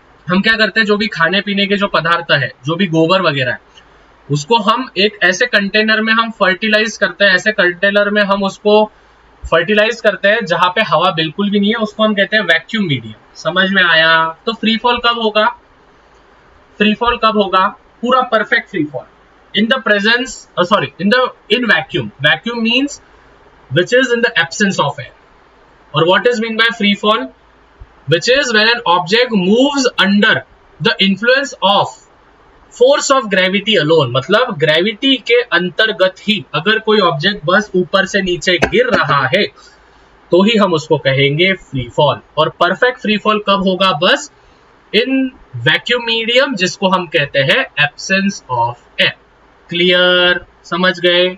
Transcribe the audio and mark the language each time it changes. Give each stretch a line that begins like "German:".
Hindi: हम क्या करते हैं, जो भी खाने पीने के जो पदार्थ है, जो भी गोबर वगैरह है, उसको हम एक ऐसे कंटेनर में हम फर्टिलाइज करते हैं, ऐसे कंटेनर में हम उसको फर्टिलाइज करते हैं जहां पे हवा बिल्कुल भी नहीं है, उसको हम कहते हैं वैक्यूम मीडियम। समझ में आया? तो फ्री फॉल कब होगा? फ्री फॉल कब होगा?
English: पूरा perfect free fall in the presence, sorry, in vacuum. Vacuum means which is in the absence of air. Or what is mean by free fall? Which is when an object moves under the influence of force of gravity alone.
Hindi: मतलब gravity के अंतर्गत ही अगर कोई object बस ऊपर से नीचे गिर रहा है तो ही हम उसको कहेंगे फ्री फॉल। और परफेक्ट फ्री फॉल कब होगा? बस इन वैक्यूम मीडियम, जिसको हम कहते हैं एब्सेंस ऑफ एयर। क्लियर? समझ गए?